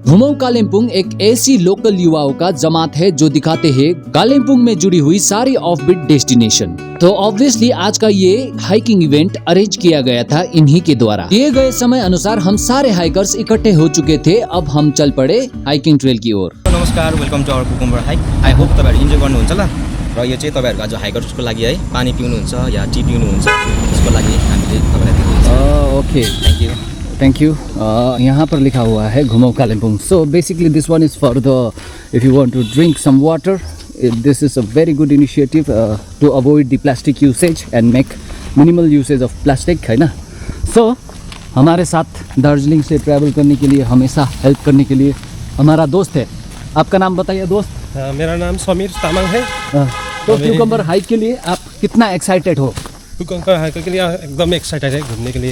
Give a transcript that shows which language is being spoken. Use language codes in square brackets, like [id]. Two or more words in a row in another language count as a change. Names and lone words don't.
[hi] घुमो कालिम्पोंग एक ऐसी लोकल युवाओं का जमात है जो दिखाते हैं कालिम्पोंग में जुड़ी हुई सारी [en] offbeat destination. [hi] तो ऑब्वियसली आज का ये [en] hiking event [hi] अरेंज किया गया था इन्हीं के द्वारा। दिए गए समय अनुसार हम सारे हाइकर्स इकट्ठे हो चुके थे। अब हम चल पड़े [en] hiking trail [hi] की ओर। [en] नमस्कार, welcome to our Cucumber Hike. I hope [ne] तपाईहरु इन्जोय गर्नुहुन्छ ल। र यो चाहिँ तपाईहरुको आज हाइकर्सको लागि है, पानी पिउनुहुन्छ या टी पिउनुहुन्छ त्यसको लागि हामीले तपाईलाई [en] Okay, thank you. [hi] यहाँ पर लिखा हुआ है घुमो कालिम्पोंग। [en] So basically this one is for the if you want to drink some water, this is a very good initiative to avoid the plastic usage and make minimal usage of plastic, [hi] है ना। So हमारे साथ दार्जिलिंग से ट्रैवल करने के लिए हमेशा हेल्प करने के लिए हमारा दोस्त है। आपका नाम बताइए दोस्त। मेरा नाम समीर तामाङ है। तो क्यूकम्बर हाइक के लिए आप कितना एक्साइटेड हो? क्यूकम्बर हाइक के लिए एकदम एक्साइटेड है घूमने के लिए।